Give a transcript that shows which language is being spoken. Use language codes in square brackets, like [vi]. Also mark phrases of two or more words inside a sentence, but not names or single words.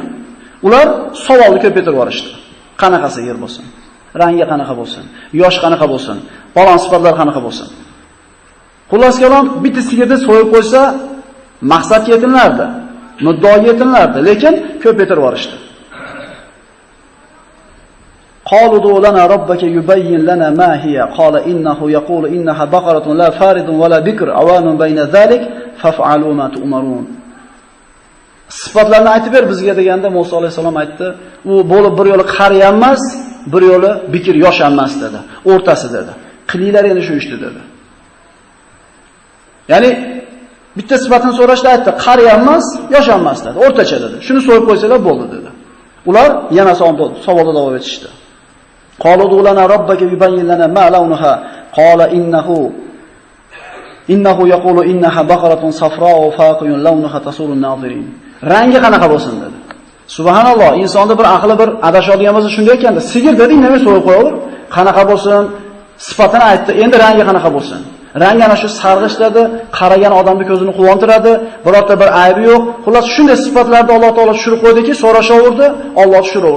[uz] Ular savolni ko'paytirib yuborishdi. Qanaqa sigir bo'lsin? Rangi qanaqa bo'lsin? Yosh qanaqa bo'lsin? Falon sifatlar qanaqa bo'lsin? Xullas kalom, bitta sigirni so'yib qo'ysa, maqsadga yetinlardi, muddaoga yetinlardi, lekin ko'paytirib yuborishdi. [ar] قالوا ادع لنا ربك يبين لنا ما هي قال إنه يقول إنها بقرة لا فارض ولا بكر عوان بين ذلك فافعلوا ما تؤمرون. [uz] Sifatlarni aytib ber bizga deganda Musa alayhisalom aytdi, u bo'lib bir yo'li qari ham emas, bir yo'li bikir yosh ham emas dedi. O'rtasi dedi. Qilinglar endi shu ishni dedi. Ya'ni bitta sifatini so'rashda aytdi, qari ham emas, yosh ham emas dedi. O'rtacha dedi. Shuni so'yib qo'ysalar bo'ldi dedi. Ular yana savolda davom etishdi. [ar] قالوا ادع لنا ربك يبين لنا ما لونها قال إنه يقول إنها بقرة صفراء فاقع لونها تسر الناظرين. [uz] Rangi qanaqa bo'lsin dedi. Subhanalloh, insonda bir aqli bir adashadigan bo'lsa shunday ekanda, sigir deding, nima so'yib qo'yaver? Qanaqa bo'lsin? Sifatini aytdi. Endi rangi qanaqa bo'lsin? Rangi ana shu sarg'ish dedi, qaragan odamning ko'zini quvontiradi, birorta bir aybi yo'q. Xullas shunday sifatlarni Alloh taolo tushirib qo'ydiki, so'rashaverdi, Alloh tushiraverdi.